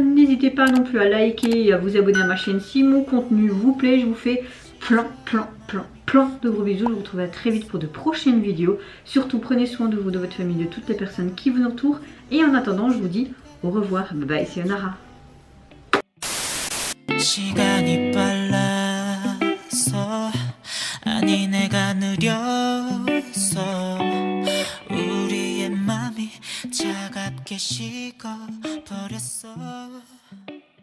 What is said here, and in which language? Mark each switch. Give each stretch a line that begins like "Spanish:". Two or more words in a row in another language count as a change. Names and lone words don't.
French: N'hésitez pas non plus à liker et à vous abonner à ma chaîne si mon contenu vous plaît. Je vous fais plein de gros bisous. Je vous retrouve très vite pour de prochaines vidéos. Surtout, prenez soin de vous, de votre famille, de toutes les personnes qui vous entourent. Et en attendant, je vous dis au revoir. Bye bye, c'est Onara.
Korean: 시간이 빨라서 아니 내가 느려서 우리의 맘이 차갑게 식어버렸어